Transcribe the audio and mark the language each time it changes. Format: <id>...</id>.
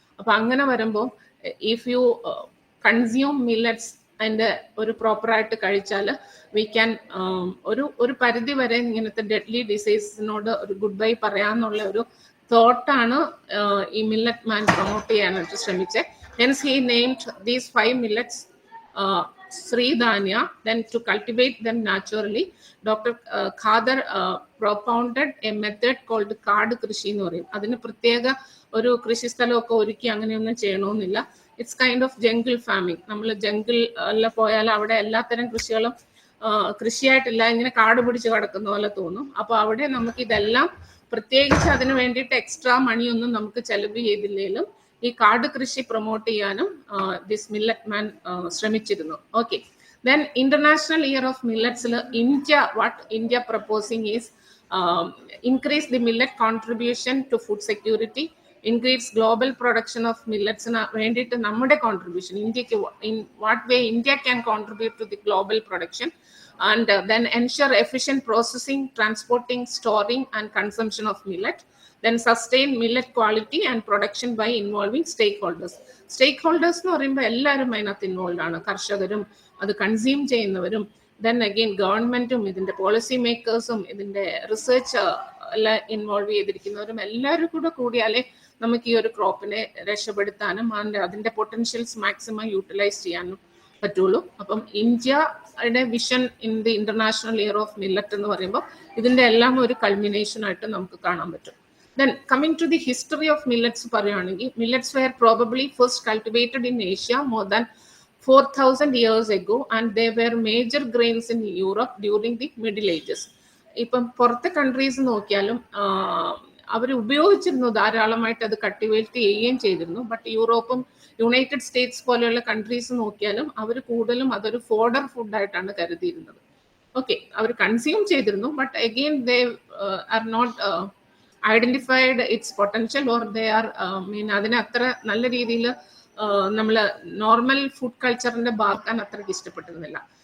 <ml>അപ്പം അങ്ങനെ വരുമ്പോൾ</ml> <en>if you consume millets</en> <ml>അതിൻ്റെ ഒരു പ്രോപ്പറായിട്ട് കഴിച്ചാൽ വി ക്യാൻ ഒരു പരിധി വരെ ഇങ്ങനത്തെ ഡെഡ്ലി ഡിസീസിനോട് ഒരു ഗുഡ് ബൈ പറയാമെന്നുള്ള ഒരു തോട്ടാണ് ഈ മില്ലറ്റ് മാൻ പ്രൊമോട്ട് ചെയ്യാനായിട്ട് ശ്രമിച്ചത്.</ml> <en>Hence he named these 5 millets Sri Dhanya. Then to cultivate them naturally, Dr. Khadar propounded a method called</en> <ml>കാട് കൃഷി എന്ന് പറയും. അതിന് പ്രത്യേക ഒരു കൃഷി സ്ഥലമൊക്കെ ഒരുക്കി അങ്ങനെയൊന്നും ചെയ്യണമെന്നില്ല.</ml> <en>It's kind of jungle farming.</en> <ml>നമ്മൾ ജംഗിളിൽ പോയാൽ അവിടെ എല്ലാത്തരം കൃഷികളും കൃഷിയായിട്ടില്ല, ഇങ്ങനെ കാട് പിടിച്ച് കിടക്കുന്ന പോലെ തോന്നും. അപ്പോൾ അവിടെ നമുക്ക് ഇതെല്ലാം പ്രത്യേകിച്ച് അതിന് വേണ്ടിയിട്ട് എക്സ്ട്രാ മണിയൊന്നും നമുക്ക് ചെലവ് ചെയ്തില്ലെങ്കിലും ഈ കാട് കൃഷി പ്രൊമോട്ട് ചെയ്യാനും ദിസ് മില്ലറ്റ് മാൻ ശ്രമിച്ചിരുന്നു.</ml> <en>okay, then international year of മില്ലറ്റ്സിൽ India proposing is increase the millet contribution to food security, increase global production of മില്ലറ്റ്സിന് വേണ്ടിയിട്ട്</en> <ml>നമ്മുടെ കോൺട്രിബ്യൂഷൻ ഇന്ത്യക്ക്</ml> <en>In what way India can contribute to the global production and then ensure efficient processing, transporting, storing and consumption of millet. Then sustain millet quality and production by involving stakeholders.</en> <ml>Stakeholders എന്ന് പറയുമ്പോൾ എല്ലാവരും അതിനകത്ത് involve ആണ്. കർഷകരും അത് consume ചെയ്യുന്നവരും then again ഗവൺമെന്റും ഇതിന്റെ പോളിസി മേക്കേഴ്സും ഇതിന്റെ റിസർച്ച് എല്ലാം ഇൻവോൾവ് ചെയ്തിരിക്കുന്നവരും എല്ലാവരും കൂടെ കൂടിയാലേ നമുക്ക് ഈ ഒരു ക്രോപ്പിനെ രക്ഷപ്പെടുത്താനും അതിന്റെ പൊട്ടൻഷ്യൽസ് മാക്സിമം യൂട്ടിലൈസ് ചെയ്യാനും പറ്റുള്ളൂ. അപ്പം ഇന്ത്യയുടെ vision in the international year of millet എന്ന് പറയുമ്പോൾ ഇതിന്റെ എല്ലാം ഒരു കൾമിനേഷൻ ആയിട്ട് നമുക്ക് കാണാൻ പറ്റും.</ml> <en>Then coming to the history of millets പറയുകയാണെങ്കിൽ, millets were probably first cultivated in Asia more than 4,000 years ago and they were major grains in Europe during the Middle Ages.</en> <ml>ഇപ്പം പുറത്തെ കൺട്രീസ് നോക്കിയാലും അവർ ഉപയോഗിച്ചിരുന്നു, ധാരാളമായിട്ട് അത് കൾട്ടിവേറ്റ് ചെയ്യുകയും ചെയ്തിരുന്നു. But യൂറോപ്പും United States പോലെയുള്ള കൺട്രീസ് നോക്കിയാലും അവർ കൂടുതലും അതൊരു ഫോഡർ ഫുഡായിട്ടാണ് കരുതിയിരുന്നത്. ഓക്കെ, അവർ കൺസ്യൂം ചെയ്തിരുന്നു, but again</ml> <en>they are not identified its potential</en> <ml>or they are മീൻ അതിനെ അത്ര നല്ല രീതിയിൽ നമ്മൾ നോർമൽ ഫുഡ് കൾച്ചറിന്റെ ഭാഗത്താൻ അത്രയ്ക്ക് ഇഷ്ടപ്പെട്ടിരുന്നില്ല.</ml>